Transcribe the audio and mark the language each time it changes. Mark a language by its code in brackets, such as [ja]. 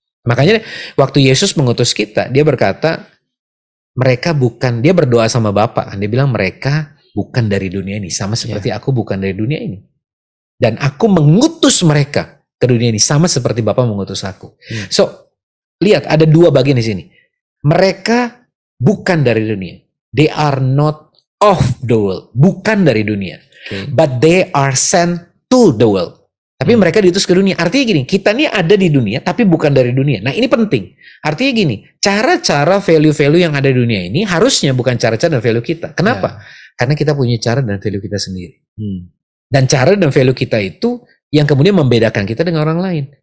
[id] Makanya waktu Yesus mengutus kita, dia berkata, dia berdoa sama Bapa. Dia bilang mereka bukan dari dunia ini. Sama seperti aku bukan dari dunia ini. Dan aku mengutus mereka ke dunia ini. Sama seperti Bapa mengutus aku. So, lihat ada dua bagian di sini. Mereka bukan dari dunia. [en] They are not of the world, [id] bukan dari dunia, [en] but they are sent to the world. [id] Tapi mereka diutus ke dunia. Artinya gini, kita ini ada di dunia, tapi bukan dari dunia. Nah ini penting. Artinya gini, cara-cara value-value yang ada di dunia ini harusnya bukan cara-cara dan value kita. Kenapa? Karena kita punya cara dan value kita sendiri. Dan cara dan value kita itu yang kemudian membedakan kita dengan orang lain.